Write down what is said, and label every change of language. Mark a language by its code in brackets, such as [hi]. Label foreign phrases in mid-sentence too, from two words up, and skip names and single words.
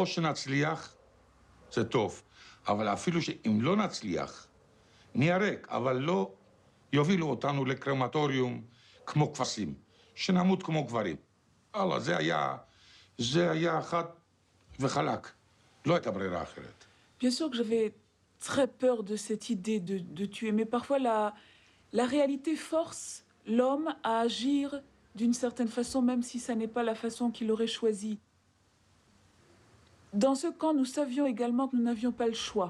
[he] או שנצליח, זה טוב. אבל אפילו שאם לא נצליח, נהיה ריק, אבל לא יובילו אותנו לקרמטוריום כמו כבשים, שנמות כמו גברים. אללה, זה היה חד וחלק. לא הייתה ברירה אחרת. [fr] Bien sûr que j'avais très peur de cette idée de tuer, mais parfois la réalité force l'homme à agir d'une certaine façon, même si ça n'est pas la façon qu'il aurait choisie. Dans ce camp, nous savions également que nous n'avions pas le choix.